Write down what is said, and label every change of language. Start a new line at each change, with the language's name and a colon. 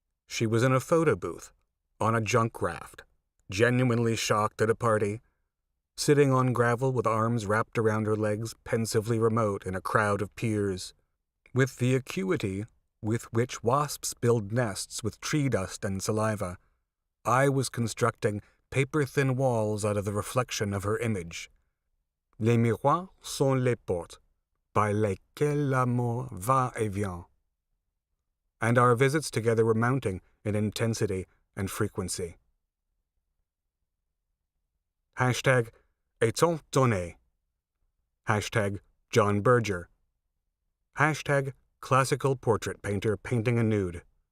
English: She was in a photo booth, on a junk raft, genuinely shocked at a party, sitting on gravel with arms wrapped around her legs, pensively remote in a crowd of peers. With the acuity with which wasps build nests with tree dust and saliva, I was constructing paper-thin walls out of the reflection of her image.
French: Les miroirs sont les portes, by lesquelles l'amour va et vient.
English: And our visits together were mounting in intensity and frequency. Hashtag étant donné. Hashtag John Berger. Hashtag classical portrait painter painting a nude.